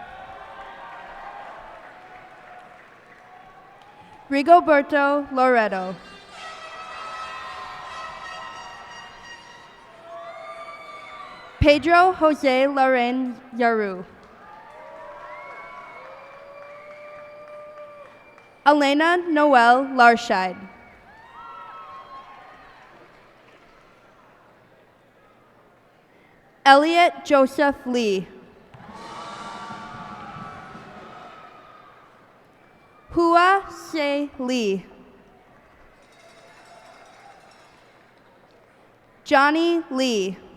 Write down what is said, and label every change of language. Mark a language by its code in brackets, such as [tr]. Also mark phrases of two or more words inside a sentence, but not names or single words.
[en] Rigoberto Loreto. Pedro Jose Laren Yaru. Elena Noel Larscheid. Elliot Joseph Lee. Hua Se Lee. Johnny Lee.